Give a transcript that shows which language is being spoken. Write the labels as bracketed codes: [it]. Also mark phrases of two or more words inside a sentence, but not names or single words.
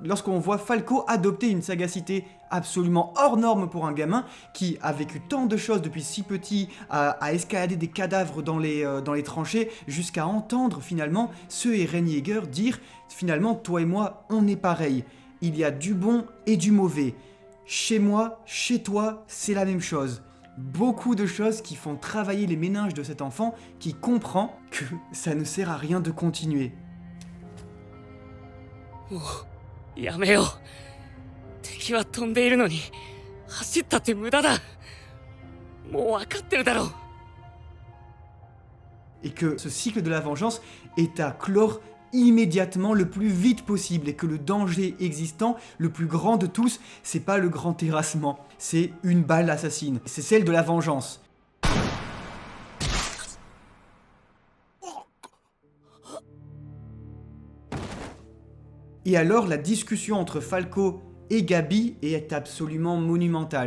[fr] Lorsqu'on voit Falco adopter une sagacité absolument hors norme pour un gamin qui a vécu tant de choses depuis si petit, à escalader des cadavres dans les tranchées, jusqu'à entendre finalement ce Eren Yeager dire finalement toi et moi on est pareil, il y a du bon et du mauvais, chez moi, chez toi, c'est la même chose. Beaucoup de choses qui font travailler les méninges de cet enfant qui comprend que ça ne sert à rien de continuer. [ja] やめよう。敵は飛んでいるのに走ったって無駄だ。もう分かってるだろう。 [fr] Et que ce cycle de la vengeance est à clore immédiatement, le plus vite possible, et que le danger existant, le plus grand de tous, c'est pas le grand terrassement, c'est une balle assassine, c'est celle de la vengeance. Et alors la discussion entre Falco et Gabi est absolument monumentale.